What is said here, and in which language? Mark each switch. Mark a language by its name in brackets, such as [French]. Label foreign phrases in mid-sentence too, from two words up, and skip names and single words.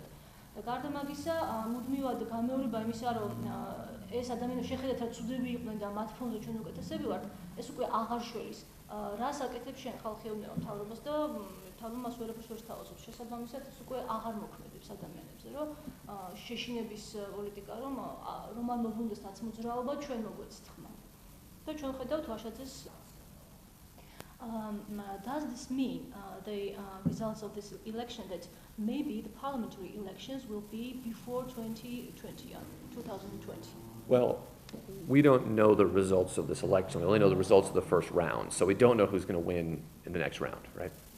[Georgian] და გარდა მაგისა, მუდმივად გამეორება იმისა, რომ ეს ადამიანები შეხედეთ რა ცუდები იყვნენ და მათ ფონზე ჩვენ უკეთესები ვართ, ეს უკვე აღარ შველის. რას აკეთებს შენ ხალხი ეუბნება მთავრობას და მთავრობას ვერაფერს ვერ თავაზობს. შესაბამისად, ეს უკვე აღარ მოქმედებს ადამიანებზე, რომ შეშინების პოლიტიკა, რომ არ მოგვუნდეს ნაცმოძრაობა, ჩვენ მოგვეცით ხმა. და ჩვენ ხედავთ ვაშაძეს. [English] Does this mean the results of this election that maybe the parliamentary elections will be before 2020? Well, we don't know the results of this election. We only know the results of the first round, so we don't know who's going to win in the next round, right?